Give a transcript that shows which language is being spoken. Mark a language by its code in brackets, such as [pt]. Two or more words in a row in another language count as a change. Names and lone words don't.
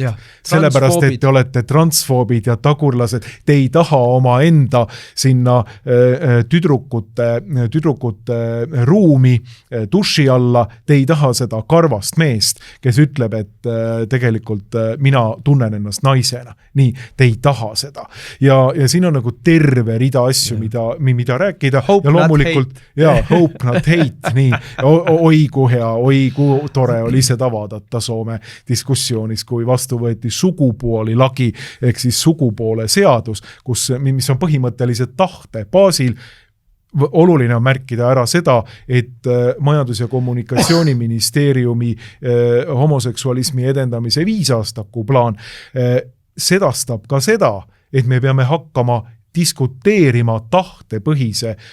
[et] Sellepärast, et te olete transfoobid ja tagurlased, te ei taha oma enda sinna tüdrukute ruumi duši alla, te ei taha seda karvast meest, kes ütleb, et tegelikult mina tunnen ennast naisena. Nii, te ei taha seda. Ja siin on nagu terve rida asju, mida rääkida. Hope ja loomulikult, [en] hope not hate. [et] Nii, oi kui hea, oi kui tore oli seda vaadata Soome diskussioon, kui vastu võeti sugupooli lagi, ehk siis sugupoole seadus, mis on põhimõtteliselt tahte baasil. Oluline on märkida ära seda, et Majandus- ja Kommunikatsiooniministeeriumi homoseksualismi edendamise 5 aastaku plaan sedastab ka seda, et me peame hakkama diskuteerima tahtepõhise